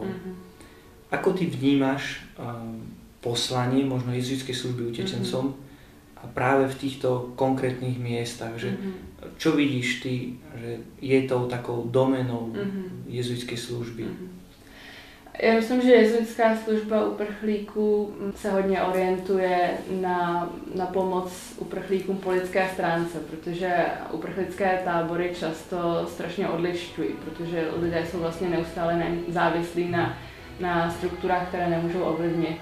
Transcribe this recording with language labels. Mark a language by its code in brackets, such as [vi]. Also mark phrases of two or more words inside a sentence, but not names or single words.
[sk] Ako ty vnímaš poslanie možno jezuitskej služby utečencom a práve v týchto konkrétnych miestach, že čo vidíš ty, že je tou takou domenou jezuitskej služby? [cs] Já myslím, že jezuitská služba uprchlíků se hodně orientuje na pomoc uprchlíkům po lidské stránce, protože uprchlické tábory často strašně odlišťují, protože lidé jsou vlastně neustále závislí na strukturách, které nemůžou ovlivnit.